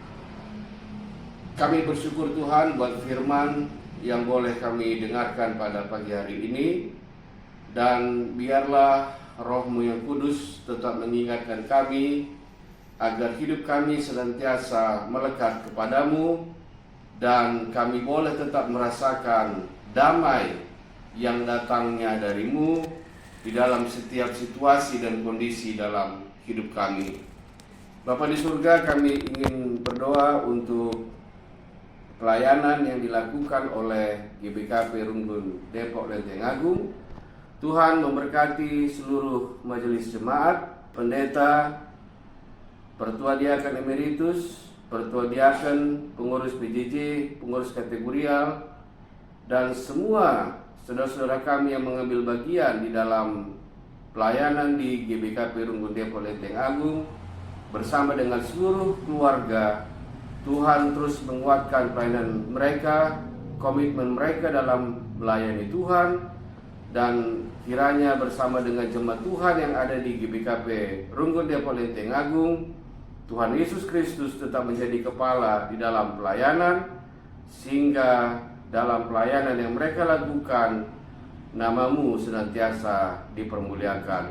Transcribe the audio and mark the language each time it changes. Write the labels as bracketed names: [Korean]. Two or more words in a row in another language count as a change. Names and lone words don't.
[Indonesian] Kami bersyukur Tuhan buat firman yang boleh kami dengarkan pada pagi hari ini, dan biarlah Roh-Mu yang kudus tetap mengingatkan kami agar hidup kami senantiasa melekat kepadamu, dan kami boleh tetap merasakan damai yang datangnya darimu di dalam setiap situasi dan kondisi dalam hidup kami. Bapa di surga, kami ingin berdoa untuk pelayanan yang dilakukan oleh GBKP Runggun Depok Lenteng Agung. Tuhan memberkati seluruh majelis jemaat, pendeta, pertua diaken emeritus, pertua diaken, pengurus PJJ, pengurus kategorial, dan semua saudara-saudara kami yang mengambil bagian di dalam pelayanan di GBKP Runggun Depok Lenteng Agung bersama dengan seluruh keluarga. Tuhan terus menguatkan pelayanan mereka, komitmen mereka dalam melayani Tuhan, dan kiranya bersama dengan jemaat Tuhan yang ada di GBKP Runggun Depok Lenteng Agung, Tuhan Yesus Kristus tetap menjadi kepala di dalam pelayanan, sehingga dalam pelayanan yang mereka lakukan, nama-Mu senantiasa dipermuliakan.